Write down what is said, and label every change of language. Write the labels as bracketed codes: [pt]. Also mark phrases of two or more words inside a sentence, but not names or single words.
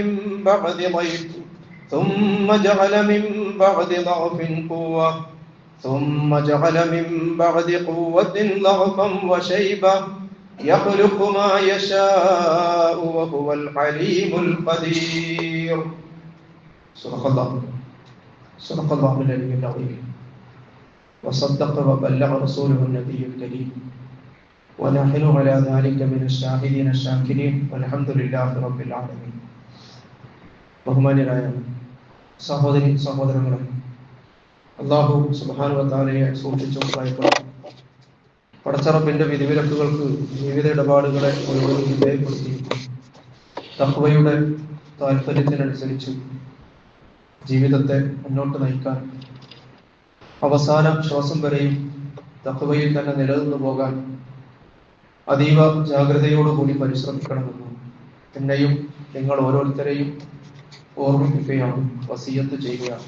[ar] من بعد ضعف قوة ثم جعل من بعد قوة ضعفا وشيبة يخلق ما يشاء وهو العليم القدير صدق الله العلي العظيم وصدق وبلغ رسوله النبي الكريم ونحن على ذلك من الشاهدين الشاكرين والحمد لله رب العالمين. [ml] ബഹുമാന്യരായ സഹോദരങ്ങളെ, [ar] الله سبحانه و تعالى [ml] സൂക്ഷിച്ചും ഭയപ്പെടും പടച്ചറപ്പിന്റെ വിധിവിലക്കുകൾക്ക് ജീവിത ഇടപാടുകളെ മുഴുവൻ വിധേയപ്പെടുത്തി തഖ്വയുടെ താല്പര്യത്തിനനുസരിച്ച് ജീവിതത്തെ മുന്നോട്ട് നയിക്കാൻ അവസാന ശ്വാസം വരെയും തഖ്വയിൽ തന്നെ നിലനിന്നു പോകാൻ അതീവ ജാഗ്രതയോടുകൂടി പരിശ്രമിക്കണമെന്നും എന്നെയും നിങ്ങൾ ഓരോരുത്തരെയും ഓർമ്മിപ്പിക്കുകയാണ്, വസിയത്ത് ചെയ്യുകയാണ്.